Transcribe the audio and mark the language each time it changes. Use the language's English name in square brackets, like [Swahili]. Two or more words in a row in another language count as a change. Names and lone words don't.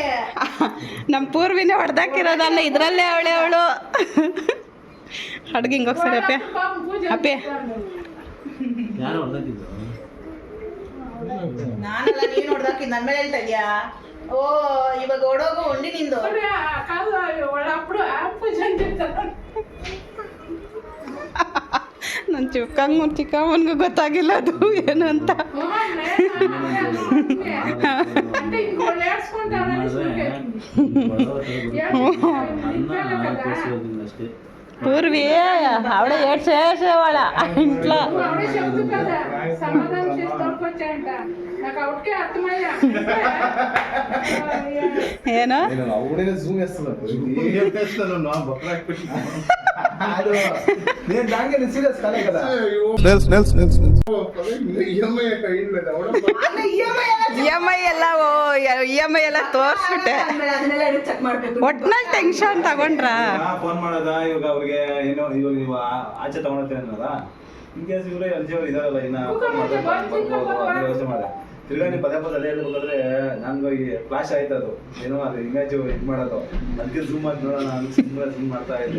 [Kannada] ನಮ್ಮ ಪೂರ್ವಿನೇ ಹೊಡೆದಾಕಿರೋದಲ್ಲ ಇದರಲ್ಲೇ ಅವಳು ಅಡ್ಗೆ ಹಿಂಗೆ ಹೋಗ್ಸರಿ ಅಪ್ಪೆ ಅಪ್ಪೆ ಯಾರು ಹೊಡೆದಿದ್ದು ನಾನಲ್ಲ ನೀನು ಹೊಡ್ದಾಕಿ ನನ್ನ ಮೇಲೆ ಹೇಳ್ತಾ ಇದೀಯಾ ಓ ಇವಾಗ ಓಡೋಗು ಉಂಡಿ ನಿಂದು [Telugu] కాదు వాళ్ళ అప్పుడు పూజ అని చెప్తారు [Kannada] ನನ್ನ ಚಿಕ್ಕಮ್ಮನಿಗೂ ಗೊತ್ತಾಗಿಲ್ಲ ಅದು ಏನು ಅಂತ [Telugu] అంటే ఇంకోళ్ళు ఏడ్చుకుంటారని [Kannada] అಷ್ಟೇ [Telugu] పూర్వి ఆవిడ ఏడ్చేసేవాళ్ళ ఇంట్లో ఆవిడే చెప్తూ కదా సమాధానం చేసి తోడుకొచ్చాయంట నాకు ఆవిడకే అర్థమయ్యా [Kannada] ಏನು [Telugu] నేను అవునే జూమ్ చేస్తున్నాను నేను దానికి సీరియస్ కాలే కదా [Kannada] EMI ಎಲ್ಲ ತೋರಿಸ್ಬಿಟ್ಟೆ ಒಟ್ನಲ್ಲಿ ಟೆನ್ಷನ್ ತಗೊಂಡ್ರಾ ಫೋನ್ ಮಾಡೋದ ಇವಾಗ ಅವ್ರಿಗೆ ಏನೋ ಇವಾಗ ನೀವು ಆಚೆ ತಗೊಂಡ್ತೇನೆ ಅನ್ನೋದ [English] in case [Kannada] ಇವ್ರೆ ಅರ್ಜಿಯವ್ರು ಇದಾರಲ್ಲ ಇನ್ನ ವ್ಯವಸ್ಥೆ ಮಾಡಿದೆ ತಿರ್ಗಾ ನೀವು ಪದೇ ಅದೇ ಹೇಳ್ಬೇಕಾದ್ರೆ ನನ್ಗೆ ಈ ಫ್ಲಾಶ್ ಆಯ್ತು ಅದು ಏನೋ ಅದು ಇಮೇಜ್ ಇದು ಮಾಡೋದು ಅದಕ್ಕೆ ಜೂಮ್ ಮಾಡಿ ನೋಡೋಣ ನಾನು ಸುಮ್ಮನೆ ಜೂಮ್ ಮಾಡ್ತಾ ಇದ್ದೆ